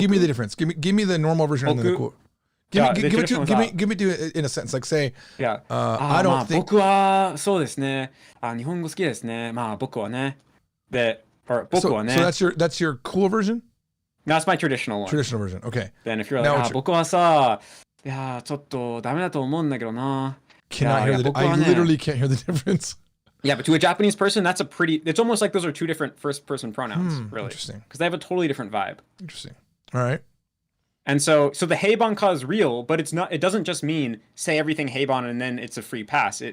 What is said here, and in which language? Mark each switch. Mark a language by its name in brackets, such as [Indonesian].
[English] give me the difference. Give me the normal version and then the cool. Give me to in a sentence, like say, I don't think. [Japanese] 僕はそうですね。日本語好きですね。まあ僕はね。で、僕はね。 [English] So that's your cool version? That's my traditional one. Traditional version. Okay. Then if you're like, [Japanese] 僕はさ、いやちょっとダメだと思うんだけどな。 [English] I literally can't hear the difference. Yeah, but to a Japanese person, it's almost like those are two different first-person pronouns, really. Interesting. Because they have a totally different vibe. Interesting. All right. And so the heibanka is real, but it's not. It doesn't just mean say everything heiban and then it's a free pass.